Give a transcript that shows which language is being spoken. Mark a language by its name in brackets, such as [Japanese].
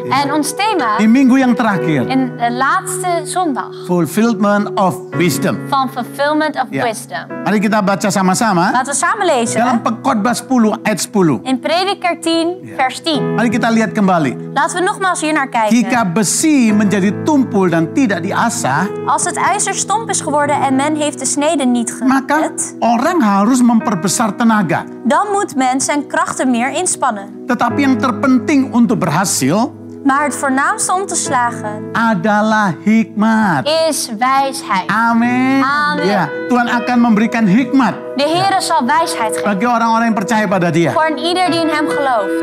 [Dutch] En ons thema [Indonesian] di minggu yang terakhir. [Dutch] in de laatste zondag [English] Fulfillment of wisdom. [Dutch] van [English] Fulfillment of [Indonesian] Ya. [English] Wisdom. [Indonesian] Mari kita baca sama-sama. [Dutch] Laten we samen [Indonesian] Dalam [Dutch] lezen. [Indonesian] Pengkhotbah 10 ayat 10. [Dutch] In Prediker 10 vers 10. [Indonesian] Mari kita lihat kembali. [Dutch] Laten we nogmaals hier naar kijken. [Indonesian] Jika besi menjadi tumpul dan tidak diasah, [Dutch] Als het ijzer stomp is geworden en men heeft de snede niet [Indonesian] maka [Dutch] gelet, [Indonesian] orang harus memperbesar tenaga. [Dutch] dan moet men zijn krachten meer inspannen. [Indonesian] Tetapi yang terpenting untuk berhasil [Dutch] Maar het voornaamste om te slagen [Indonesian] adalah hikmat. [Dutch] is wijsheid. [Indonesian] Amin. [Dutch] Amin. [Indonesian] Ya, Tuhan akan memberikan hikmat [Dutch] De Heer zal wijsheid geven [Indonesian] bagi orang-orang yang percaya pada Dia. [Dutch] voor een ieder die in hem gelooft.